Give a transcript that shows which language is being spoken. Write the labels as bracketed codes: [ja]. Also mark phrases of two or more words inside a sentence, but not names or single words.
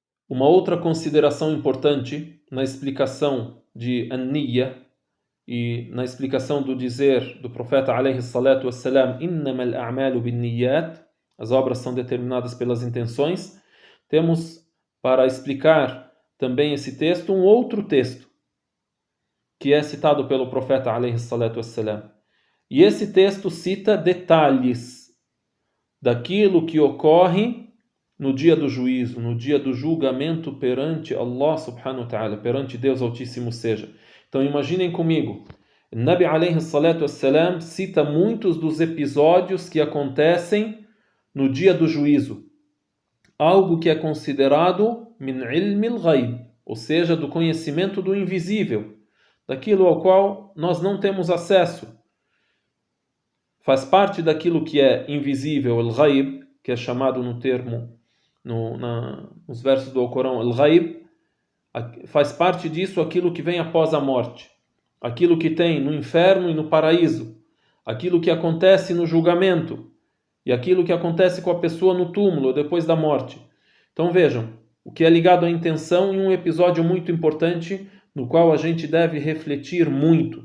[pt] Uma outra consideração importante na explicação de an-niyya e na explicação do dizer do profeta [ar] عليه الصلاة والسلام, إنما الأعمال بالنيات, [pt] as obras são determinadas pelas intenções. Temos para explicar também esse texto um outro texto que é citado pelo profeta [ar] عليه الصلاة والسلام. [pt] E esse texto cita detalhes daquilo que ocorre no dia do juízo, no dia do julgamento perante Allah [ar] سبحانه وتعالى, [pt] perante Deus Altíssimo seja. Então imaginem comigo, [ar] نبي عليه الصلاة والسلام [pt] cita muitos dos episódios que acontecem no dia do juízo. Algo que é considerado [ar] من علم الغيب, [pt] ou seja, do conhecimento do invisível, daquilo ao qual nós não temos acesso. Faz parte daquilo que é invisível, al-ghayb, que é chamado no termo nos versos do Alcorão, al-ghayb, faz parte disso aquilo que vem após a morte, aquilo que tem no inferno e no paraíso, aquilo que acontece no julgamento e aquilo que acontece com a pessoa no túmulo depois da morte. Então vejam, o que é ligado à intenção em um episódio muito importante no qual a gente deve refletir muito.